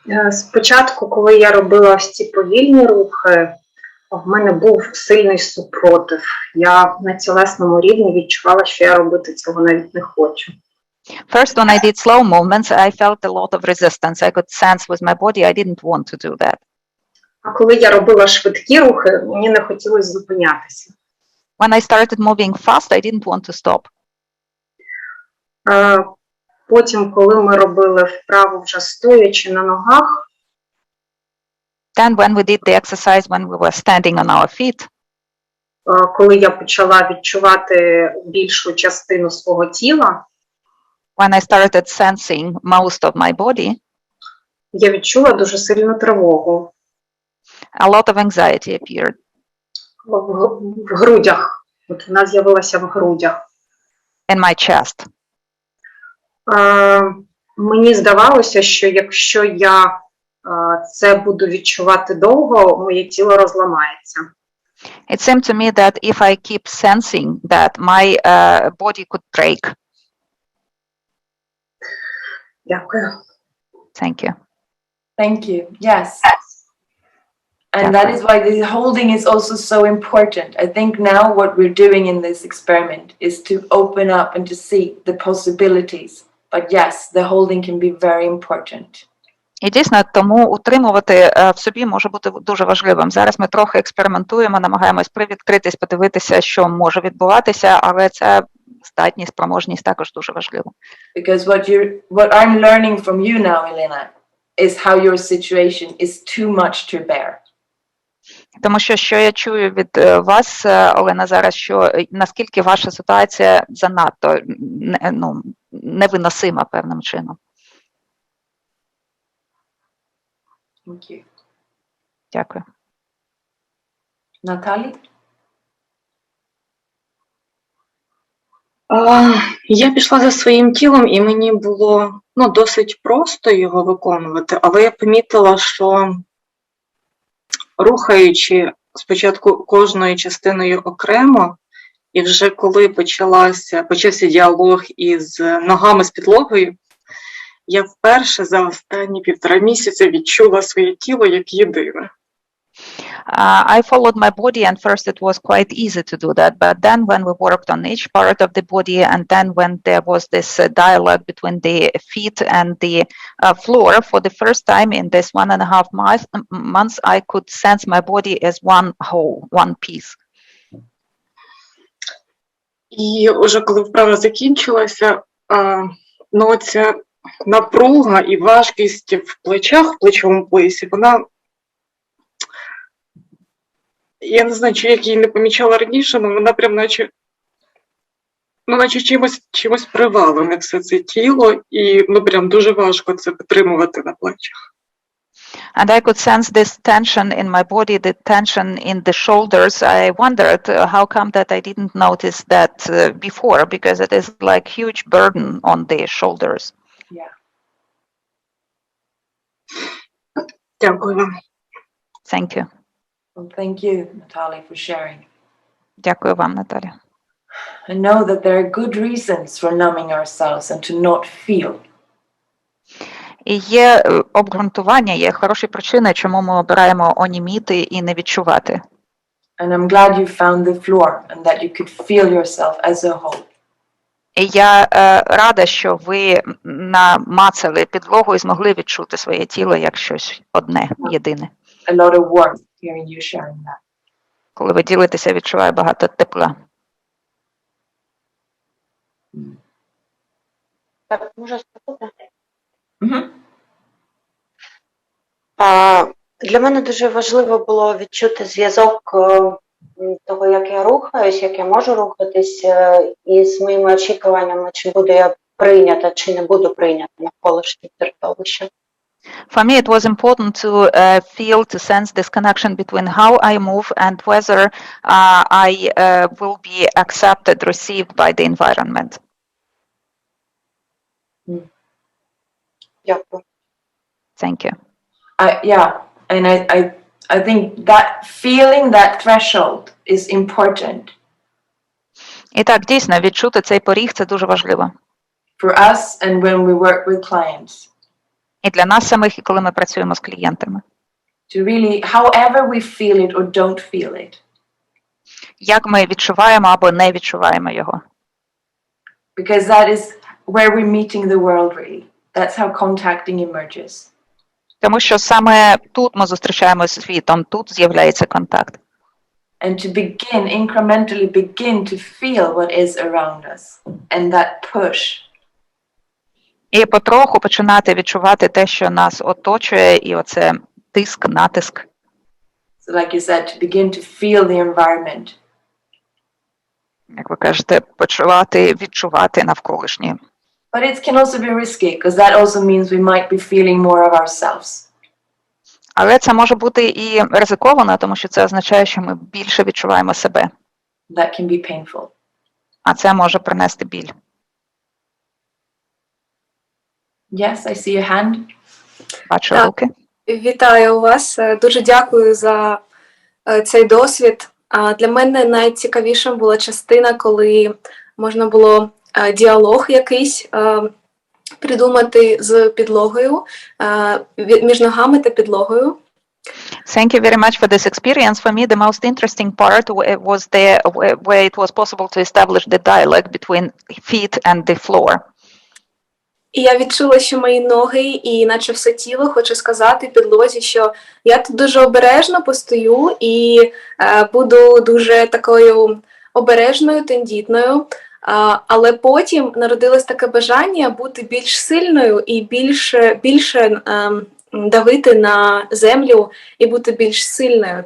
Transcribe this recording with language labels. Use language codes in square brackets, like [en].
[uk] Спочатку, коли я робила ось ці повільні рухи, в мене був сильний супротив. Я на тілесному рівні відчувала, що я робити цього навіть не хочу. [en] First, when I did slow movements, I felt a lot of resistance. I could sense with my body I didn't want to do that. [uk] А коли я робила швидкі рухи, мені не хотілося зупинятися. [en] When I started moving fast, I didn't want to stop. [uk] Потім, коли ми робили вправу вже стоячи на ногах, [en] Then when we did the exercise when we were standing on our feet, [uk] коли я почала відчувати більшу частину свого тіла, [en] when I started sensing most of my body, [uk] я відчула дуже сильну тривогу. [en] a lot of anxiety appeared. [uk] В грудях. От вона з'явилася в грудях. [en] In my chest. [uk] Мені здавалося, що якщо я це буду відчувати довго, моє тіло розламається. [en] It seemed to me that if I keep sensing that, my body could break. [uk] Дякую. [en] Thank you. Thank you. Yes. And that is why the holding is also so important. I think now what we're doing in this experiment is to open up and to see the possibilities. But yes, the holding can be very important. [uk] І дійсно, тому утримувати в собі може бути дуже важливим. Зараз ми трохи експериментуємо, намагаємось привідкритись, подивитися, що може відбуватися, але ця здатність, спроможність також дуже важлива. [en] Because what I'm learning from you now, Helena, is how your situation is too much to bear. [uk] Тому що я чую від вас, Олена, зараз, що наскільки ваша ситуація занадто невиносима певним чином. [en] Thank you. [uk] Дякую. Наталі? Я пішла за своїм тілом, і мені було досить просто його виконувати, але я помітила, що рухаючи спочатку кожною частиною окремо, і вже коли почався діалог із ногами з підлогою, я вперше за останні 1,5 місяця відчула своє тіло як єдине. [en] I followed my body, and first it was quite easy to do that. But then when we worked on each part of the body, and then when there was this dialogue between the feet and the floor, for the first time in this 1.5 months, I could sense my body as one whole, one piece. [uk] І вже коли вправа закінчилася, ця напруга і важкість в плечах, в плечовому поясі, вона, я не знаю, чи як її не помічала раніше, але вона прям наче чимось привалене все це тіло, і прям дуже важко це підтримувати на плечах. [en] And I could sense this tension in my body, the tension in the shoulders. I wondered how come that I didn't notice that before, because it is like huge burden on the shoulders. Yeah. [uk] Дякую вам. [en] Thank you. Well, thank you, Natalie, for sharing. [uk] Дякую вам, Наталя. [en] I know that there are good reasons for numbing ourselves and to not feel. [uk] І є обґрунтування, є хороші причини, чому ми обираємо оніміти і не відчувати. [en] And I'm glad you found the floor and that you could feel yourself as a whole. [uk] І я рада, що ви намацали підлогу і змогли відчути своє тіло як щось одне, єдине. [en] A lot of warmth hearing you sharing that. [uk] Коли ви ділитеся, відчуваю багато тепла. Так, можу спитати? Для мене дуже важливо було відчути зв'язок того, як я рухаюсь, як я можу рухатись, із моїми очікуваннями, чи буду я прийнята, чи не буду прийнята навколишнє середовище. [en] For me, it was important to feel, to sense this connection between how I move and whether I will be accepted, received by the environment. [uk] Дякую. [en] Thank you. Yeah, and I think that feeling that threshold is important. [uk] І так, дійсно, відчути цей поріг – це дуже важливо. [en] For us and when we work with clients. [uk] І для нас самих, і коли ми працюємо з клієнтами. [en] To really, however we feel it or don't feel it. [uk] Як ми відчуваємо або не відчуваємо його. [en] Because that is where we're meeting the world really. That's how contacting emerges. [uk] Тому що саме тут ми зустрічаємося з світом, тут з'являється контакт. [en] And to begin, incrementally begin to feel what is around us. And that push. [uk] І потроху починати відчувати те, що нас оточує, і оце тиск, натиск. [en] So like you said, to begin to feel the environment. [uk] Як ви кажете, почувати, відчувати навколишнє. [en] But it can also be risky, because that also means we might be feeling more of ourselves. [uk] Але це може бути і ризиковано, тому що це означає, що ми більше відчуваємо себе. [en] That can be painful. [uk] А це може принести біль. Yes, I see your hand. Бачу Так. руки. Вітаю вас. Дуже дякую за цей досвід. Для мене найцікавішим була частина, коли можна було діалог якийсь придумати з підлогою, між ногами та підлогою. [en] Thank you very much for this experience. For me, the most interesting part was where it was possible to establish the dialogue between feet and the floor. [uk] І я відчула, що мої ноги і наче все тіло хоче сказати підлозі, що я тут дуже обережно постою і буду дуже такою обережною, тендітною. Але потім народилось таке бажання бути більш сильною і більше давити на землю і бути більш сильною.